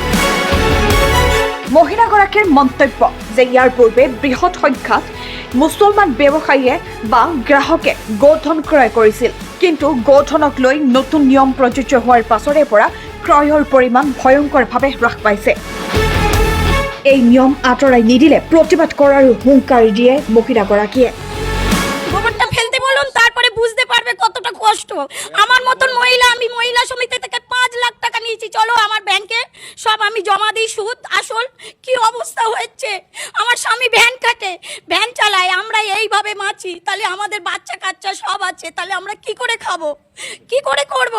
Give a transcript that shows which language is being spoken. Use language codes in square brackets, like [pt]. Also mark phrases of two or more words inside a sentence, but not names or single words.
[as] মহিলাগৰাকীৰ মন্তব্য যে ইয়াৰ পূৰ্বে বৃহৎ সংখ্যাত মুছলমান ব্যৱসায়ীয়ে বা গ্ৰাহকে গোধন ক্ৰয় কৰিছিল, কিন্তু গোধনক লৈ নতুন নিয়ম প্ৰযোজ্য হোৱাৰ পাছৰে পৰা ক্ৰয়ৰ পৰিমাণ ভয়ংকৰভাৱে হ্ৰাস পাইছে। এই নিয়ম আঁতৰাই নিদিলে প্ৰতিবাদ কৰাৰো হুংকাৰ দিয়ে মহিলাগৰাকীয়ে। [bn] গোবরটা ফেলতে বলুন, তারপরে বুঝতে পারবে কতটা কষ্ট। আমার মতন মহিলা, আমি মহিলা সমিতি থেকে 5 লাখ টাকা নিয়েছি, চলো আমার ব্যাংকে সব আমি জমা দিই, সুদ আসল। কি অবস্থা হচ্ছে, আমার স্বামী ভ্যান কাটে, ভ্যান চালায়, আমরা এইভাবে মাছি, তাহলে আমাদের বাচ্চা কাচ্চা সব আছে, তাহলে আমরা কি করে খাবো, কি করে করব?